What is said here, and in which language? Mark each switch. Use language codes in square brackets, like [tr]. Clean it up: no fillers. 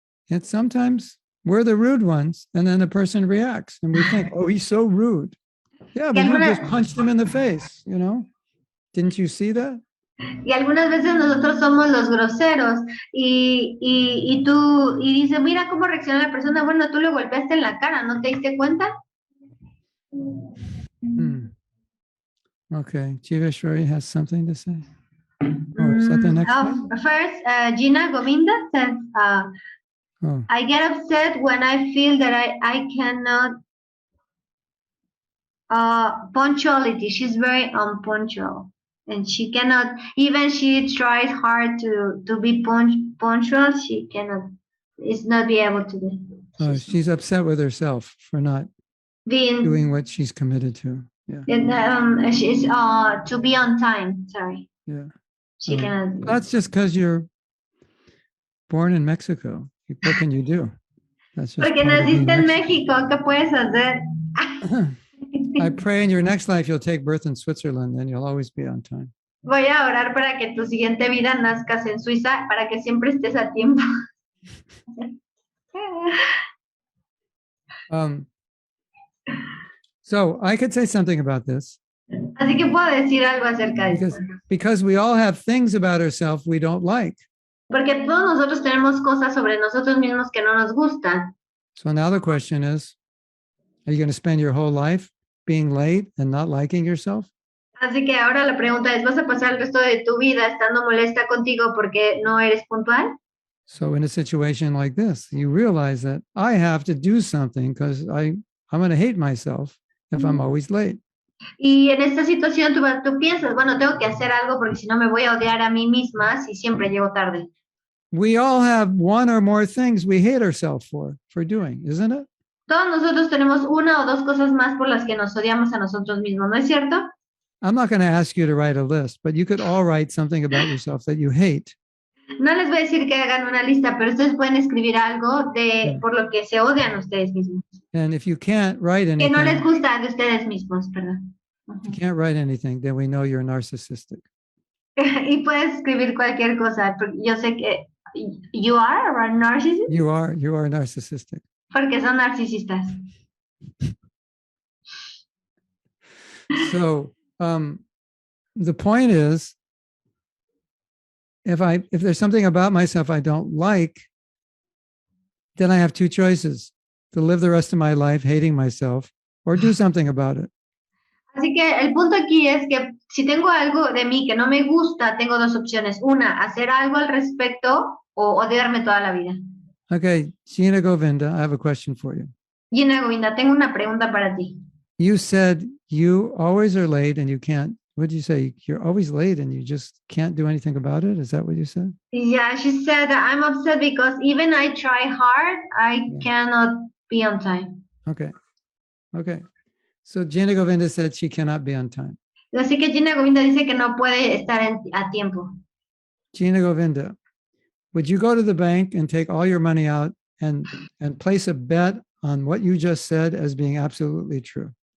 [en] And sometimes we're the rude ones, and then the person reacts, and we think, oh, he's so rude. Yeah, but you just punched him in the face, you know? Didn't you see that? [es] Y algunas veces nosotros somos los groseros y tú y dices, mira cómo reacciona la persona. Bueno, tú le golpeaste en la cara, ¿no te diste cuenta? [en] Okay, Jiveshwari has something to say. Oh, is that the next one? First, Gina Govinda says, I get upset when I feel that I cannot punctuality. She's very unpunctual. And she cannot, even she tries hard to be punctual, she cannot, is not be able to do. Oh, she's upset with herself for not doing what she's committed to. Yeah. And she's to be on time. Sorry. Yeah. She cannot. That's just because you're born in Mexico. What can you do? That's just [es] Porque naciste en México, ¿qué puedes hacer? [en] I pray in your next life you'll take birth in Switzerland, and you'll always be on time. [es] Voy a orar para que tu siguiente vida nazcas en Suiza, para que siempre estés a tiempo. [en] So I could say something about this. [es] Así que puedo decir algo acerca de eso. [en] Because we all have things about ourselves we don't like. [es] Porque todos nosotros tenemos cosas sobre nosotros mismos que no nos gustan. [en] So now the question is, are you going to spend your whole life being late and not liking yourself? [es] Así que ahora la pregunta es, ¿vas a pasar el resto de tu vida estando molesta contigo porque no eres puntual? [en] So in a situation like this, you realize that I have to do something because I'm going to hate myself if I'm always late. [es] Y en esta situación tú piensas, bueno, tengo que hacer algo porque si no me voy a odiar a mí misma si siempre llego tarde. [en] We all have one or more things we hate ourselves for doing, isn't it? [es] Todos nosotros tenemos una o dos cosas más por las que nos odiamos a nosotros mismos, ¿no es cierto? [en] I'm not going to ask you to write a list, but you could all write something about yourself that you hate. [es] No les voy a decir que hagan una lista, pero ustedes pueden escribir algo por lo que se odian ustedes mismos. [en] And if you can't write anything, [es] que no les gusta de ustedes mismos, perdón. [en] If you can't write anything, then we know you're narcissistic. [es] Y puedes escribir cualquier cosa, porque yo sé que [en] you are a narcissist. You are narcissistic. [es] Porque son narcisistas. [en] So the point is, if there's something about myself I don't like, then I have two choices: to live the rest of my life hating myself or do something about it. [es] Así que el punto aquí es que si tengo algo de mí que no me gusta, tengo dos opciones. Una, hacer algo al respecto o odiarme toda la vida. [en] Okay, Gina Govinda, I have a question for you. [es] Gina Govinda, tengo una pregunta para ti. [en] You said you always are late and you can't, what did you say? You're always late and you just can't do anything about it? Is that what you said? Yeah, she said, I'm upset because even I try hard, I cannot be on time. Okay. So Gina Govinda said she cannot be on time. [es] Así que Gina Govinda dice que no puede estar a tiempo. [en] Gina Govinda, would you go to the bank and take all your money out and place a bet on what you just said as being absolutely true?